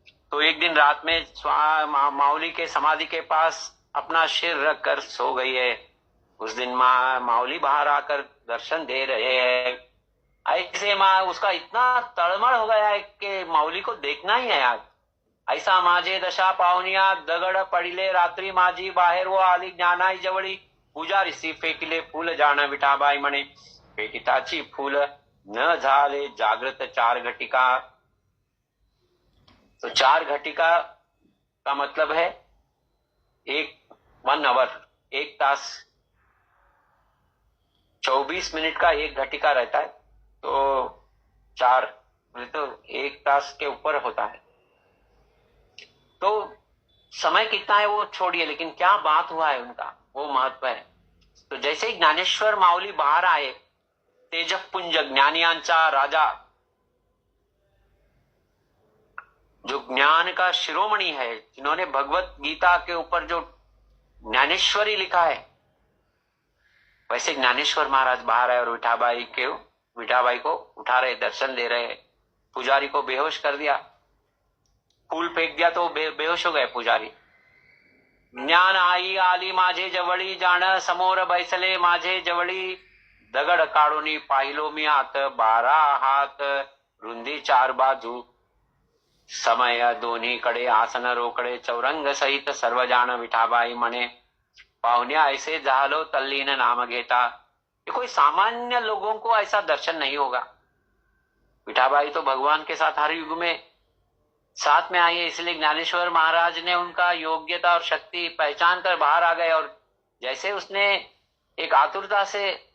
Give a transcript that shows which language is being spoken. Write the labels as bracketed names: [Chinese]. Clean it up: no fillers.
[Hindi] तो एक दिन रात में माउली के समाधि के पास अपना सिर रखकर सो गई है। उस दिन माउली बाहर आकर दर्शन दे रहे हैं। ऐसे उसका इतना तड़मड़ हो गया है कि माउली को देखना ही है आज। [Marathi] ऐसा माझे दशा पाहुनिया दगड पडिले रात्री माझी बाहेर वो आली ज्ञानाई जवळी, पूजारीसी फेकिले फूल जाण विठाबाई म्हणे फेकिताची फूल न झाले जागृत चार घटिका। [Hindi] तो चार घटिका का मतलब है 1 आवर, 1 तास 24 मिनट का 1 घटिका रहता है, तो 4 तो 1 तास के ऊपर होता है। तो समय कितना है वो छोड़िए, लेकिन क्या बात हुआ है उनका, वो महत्व है। तो जैसे ही ज्ञानेश्वर माऊली बाहर आए, [Marathi] तेजपुंज ज्ञानियांचा राजा, [Hindi] जो ज्ञान का शिरोमणि है, जिन्होंने भगवत गीता के ऊपर जो ज्ञानेश्वरी लिखा है, वैसे ज्ञानेश्वर महाराज बाहर आए और विठाबाई को उठा रहे, दर्शन दे रहे। पुजारी को बेहोश कर दिया, फूल फेंक दिया तो बेहोश हो गए पुजारी। [Marathi] ज्ञान आई आली माझे जवळी, जाण समोर बैसले माझे जवळी, दगड काढूनी पाहिलो मी आत, 12 हात रुंदी 4 बाजू, समय दोन्हीकडे आसन रोकडे, चौरंग सहित सर्व जाण विठाबाई म्हणे, पाहुण्या ऐसे झालो तल्लीन नाम घेता। [Hindi] ये कोई सामान्य लोगों को ऐसा दर्शन नहीं होगा। विठाबाई तो भगवान के साथ हर युग में साथ में आई है, इसलिए ज्ञानेश्वर महाराज ने उनका योग्यता और शक्ति पहचान कर बाहर आ गए। और जैसे उसने एक आतुरता से